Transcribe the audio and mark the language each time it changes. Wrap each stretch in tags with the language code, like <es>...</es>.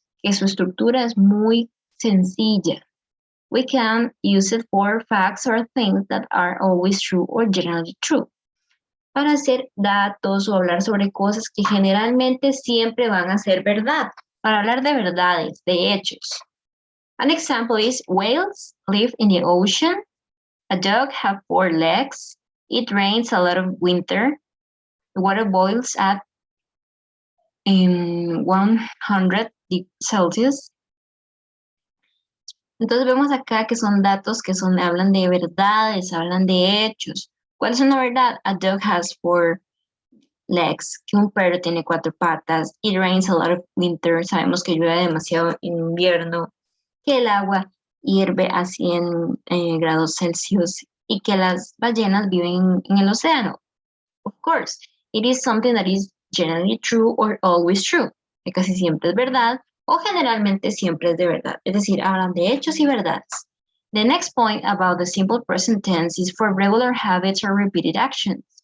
<es>Que su estructura es muy sencilla.</es> <en>We can use it for facts or things that are always true or generally true.</en> <es>Para hacer datos o hablar sobre cosas que generalmente siempre van a ser verdad. Para hablar de verdades, de hechos.</es> <en>An example is whales live in the ocean. A dog has 4 legs. It rains a lot of winter. The water boils at 100 Celsius.</en> <es>Entonces vemos acá que son datos que hablan de verdades, hablan de hechos. ¿Cuál es una verdad?</es> <en>A dog has 4 legs,</en> <es>que un perro tiene 4 patas.</es> <en>It rains a lot of winter.</en> <es>Sabemos que llueve demasiado en invierno. Que el agua hierve a 100 grados Celsius y que las ballenas viven en el océano.</es> <en>Of course, it is something that is generally true or always true.</en> <es>Que casi siempre es verdad o generalmente siempre es de verdad. Es decir, hablan de hechos y verdades.</es> <en>The next point about the simple present tense is for regular habits or repeated actions.</en>